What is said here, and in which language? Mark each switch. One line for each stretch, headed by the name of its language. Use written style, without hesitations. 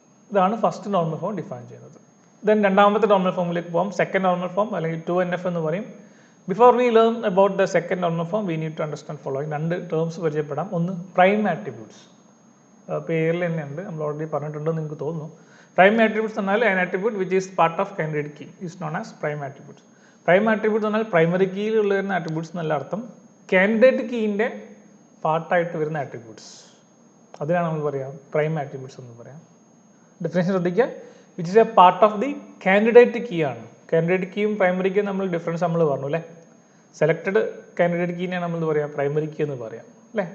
Malayalam: ഇതാണ് first normal form define ചെയ്യുന്നത്. Then രണ്ടാമത്തെ നോർമൽ ഫോമിലേക്ക് പോകാം. സെക്കൻഡ് നോർമൽ ഫോം അല്ലെങ്കിൽ 2NF എന്ന് പറയും.
English: Before we learn about the second normal form we need to understand following.
Malayalam: രണ്ട് ടേംസ് പരിചയപ്പെടാം. ഒന്ന് പ്രൈം ആട്രിബ്യൂട്ട്സ്. പേരിൽ തന്നെ ഉണ്ട്, നമ്മൾ ഓൾറെഡി പറഞ്ഞിട്ടുണ്ടെന്ന് നിങ്ങൾക്ക് തോന്നുന്നു. പ്രൈം ആട്രിബ്യൂട്ട്സ് എന്നാൽ
English: an attribute which is part of candidate key is known as prime attributes.
Malayalam: Prime attributes എന്നാൽ പ്രൈമറി കീയിൽ ഉള്ള വരുന്ന ആട്രിബ്യൂട്ട്സ് എന്നല്ല അർത്ഥം, കാൻഡിഡേറ്റ് കീയിൻ്റെ പാർട്ടായിട്ട് വരുന്ന ആട്രിബ്യൂട്ട്സ്, അതിനാണ് നമ്മൾ പറയാം പ്രൈം ആട്രിബ്യൂട്ട്സ് എന്ന് പറയാം. ഡെഫിനേഷൻ ശ്രദ്ധിക്കുക,
English: Which is a part of the candidate key ആണ്.
Malayalam: കാൻഡിഡേറ്റ് കീയും പ്രൈമറി കീയും നമ്മൾ ഡിഫറൻസ് നമ്മൾ പറഞ്ഞു അല്ലേ. സെലക്റ്റഡ് കാൻഡിഡേറ്റ് കീനെയാണ് നമ്മൾ പറയാം പ്രൈമറി കീ എന്ന് പറയാം അല്ലേ.